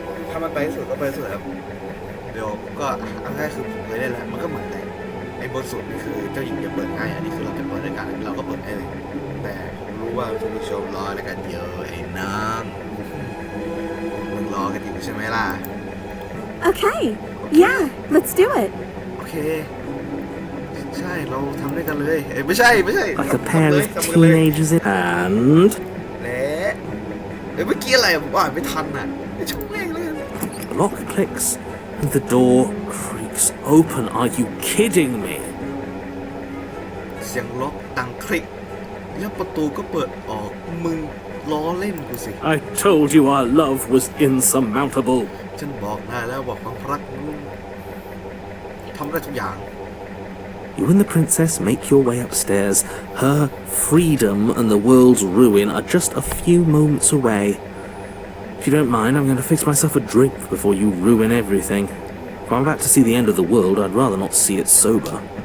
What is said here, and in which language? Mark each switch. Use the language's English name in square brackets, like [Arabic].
[Thai] ถ้ามันไปสุดก็ไปสุดครับเดี๋ยวก็เอาง่ายคือผมเคยได้แล้วมันก็เหมือนไอ้บทสุดนี่คือเจ้าหญิงจะเปิดง่ายอันนี้คือเราจะเปิดด้วยกันเราก็เปิดได้เลยแต่ผมรู้ว่าคุณผู้ชมรอแล้วกันเยอะไอ้น้องมึงรอกันอยู่ใช่ไหมล่ะ [English] Okay. Yeah, let's do it. [Thai] โอเคใช่เราทำด้วยกันเลยไม่ใช่ [English] Like a pair of teenagers in hand. [Thai] และเมื่อกี้อะไรผมอ่านไม่ทันอ่ะไอ้ช่วงแรกเลย [English] The lock clicks and the door creaks open. Are you kidding me? [Thai] เสียงล็อกดังคลิกแล้วประตูก็เปิดออกมึงล้อเล่นกูสิ [English] I told you our love was insurmountable. [Thai] ฉันบอกนายแล้วว่าความรักมึงทำได้ทุกอย่าง [English] You and the princess make your way upstairs. Her freedom and the world's ruin are just a few moments away. If you don't mind, I'm going to fix myself a drink before you ruin everything. If I'm about to see the end of the world, I'd rather not see it sober.